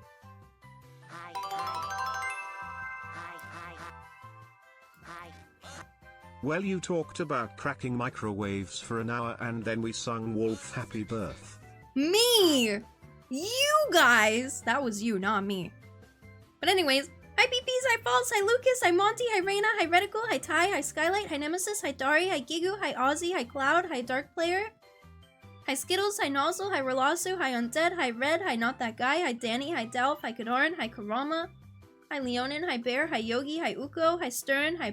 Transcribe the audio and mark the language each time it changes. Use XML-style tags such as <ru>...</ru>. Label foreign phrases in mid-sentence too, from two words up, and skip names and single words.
<en>Well, you talked about cracking microwaves for an hour and then we sung Wolf Happy Birth. Me! You guys! That was you, not me. But anyways, hi PPs, hi False, hi Lucas, hi Monty, hi Reina, hi Reticle, hi Ty, hi Skylight, hi Nemesis, hi Dari, hi Gigu, hi Ozzy, hi Cloud, hi Dark Player, hi Skittles, hi Nozzle, hi Relasu, hi Undead, hi Red, hi Not That Guy, hi Danny, hi Delph, hi Kadoran, hi Karama, hi Leonin, hi Bear, hi Yogi, hi Uko, hi Stern, hi</en>